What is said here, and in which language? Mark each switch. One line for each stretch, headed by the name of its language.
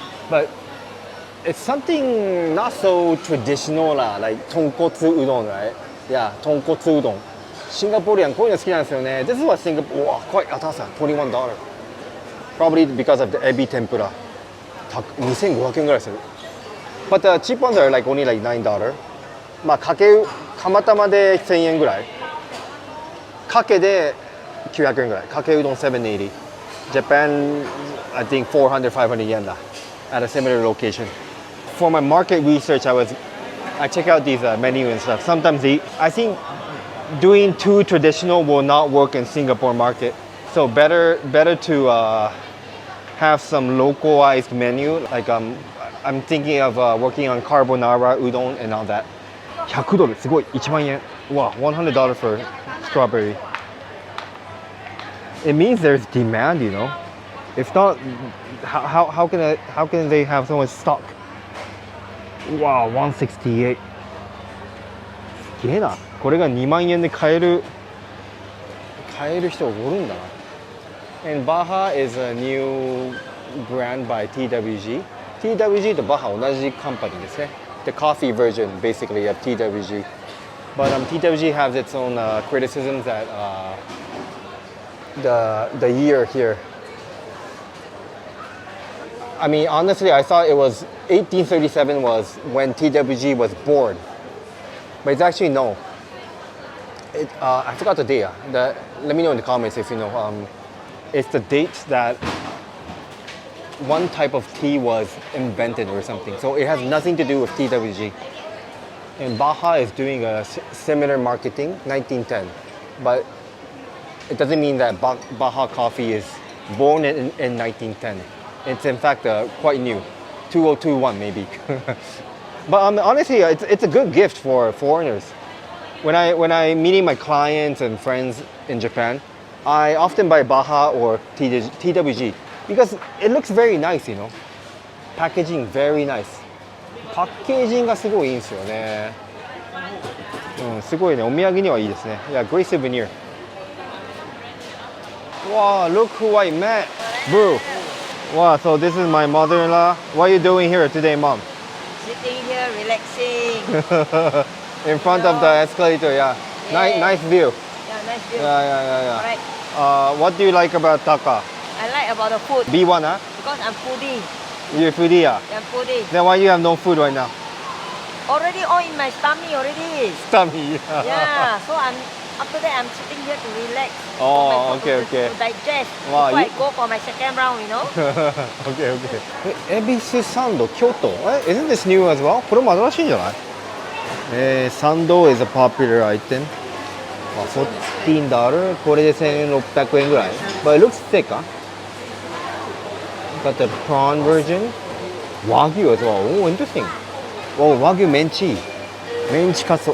English: But it's something not so traditional lah, like tonkotsu udon, right? Yeah, tonkotsu udon. Singaporean
Japanese: こういうの好きなんですよね.
English: This is what Singapore, wow, quite atasa, $21. Probably because of the ebi tempura.
Japanese: 2500円ぐらいする.
English: But the cheap ones are like only like $9.
Japanese: まあかけ釜玉で1000円ぐらい。かけで900円ぐらい。かけうどん780.
English: Japan, I think 400, 500 yen だ.At a similar location. For my market research, I check out these menu and stuff. Sometimes I think doing too traditional will not work in Singapore market. So better to have some localized menu. Like I'm thinking of working on carbonara, udon, and all that. $100,
Japanese: すごい1万円.
English: Wow, $100 for strawberry. It means there's demand, you know. If not, how can they have so much stock? Wow, 168.
Japanese: すげえな。これが2万円で買える人おるんだな。
English: And Baja is a new brand by TWG.
Japanese: TWG と Baja 同じカンパニーですね。
English: The coffee version, basically, of TWG. But TWG has its own criticisms that the year here. I mean, honestly, I thought it was 1837 was when TWG was born. But it's actually no. I forgot the date. Let me know in the comments if you know. It's the date that one type of tea was invented or something. So it has nothing to do with TWG. And Baja is doing a similar marketing, 1910. But it doesn't mean that Baja coffee is born in 1910. It's in fact quite new, 2021 maybe. But honestly, it's a good gift for foreigners. When I meeting my clients and friends in Japan, I often buy Baja or TWG because it looks very nice, you know. Packaging very nice.
Japanese: パッケージングがすごいいいんですよね。すごいね。お土産にはいいですね。
English: Yeah, great souvenir. Wow, look who I met, bro. Wow, so this is my mother-in-law. What are you doing here today, mom? Sitting here, relaxing. In front of the escalator, yeah. Nice view. Yeah, nice view. Yeah. Alright. What do you like about Taka? I like about the food. B1, huh? Because I'm foodie. You're foodie, yeah? I'm foodie. Then why you have no food right now? Already all in my stomach already. Tummy. Yeah, so after that I'm sitting here to relax. Oh, for my food okay. To digest. Wow, Before I go for my second round, you know. Okay. Ebisu Sando, Kyoto. Isn't this new as well?
Japanese: これも新しいんじゃない？
English: サンド is a popular item. $14.
Japanese: これで1600円ぐらい。
English: But it looks thick, huh? Got the prawn version. Wagyu as well. Oh, interesting. Oh, Wagyu menchi. Menchi katsu.